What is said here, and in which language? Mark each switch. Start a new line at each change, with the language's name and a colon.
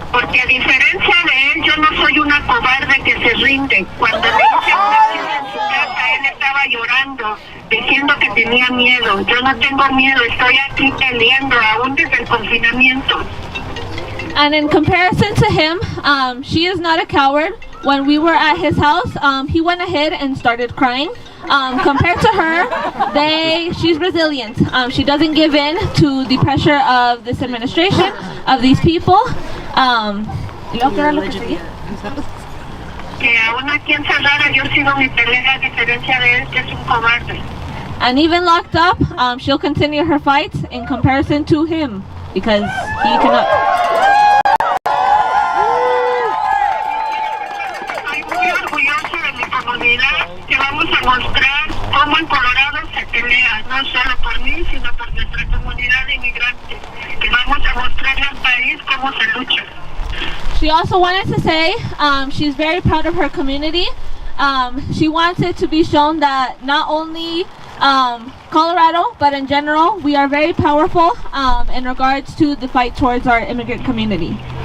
Spanish: Porque a diferencia de él, yo no soy una cobarde que se rinde. Cuando le hice una acción en su casa, él estaba llorando, diciendo que tenía miedo. Yo no tengo miedo, estoy aquí peleando, aún desde el confinamiento.
English: And in comparison to him, she is not a coward. When we were at his house, he went ahead and started crying. Compared to her, she's resilient. She doesn't give in to the pressure of this administration, of these people.
Spanish: Que aún aquí encerrada yo sigo mi pelea, a diferencia de él, que es un cobarde.
English: And even locked up, she'll continue her fight in comparison to him, because he cannot.
Spanish: Estoy muy orgullosa de mi comunidad, que vamos a mostrar cómo en Colorado se pelea, no solo por mí, sino por nuestra comunidad de inmigrantes, que vamos a mostrarle al país cómo se lucha.
English: She also wanted to say she's very proud of her community. She wants it to be shown that not only Colorado, but in general, we are very powerful in regards to the fight towards our immigrant community.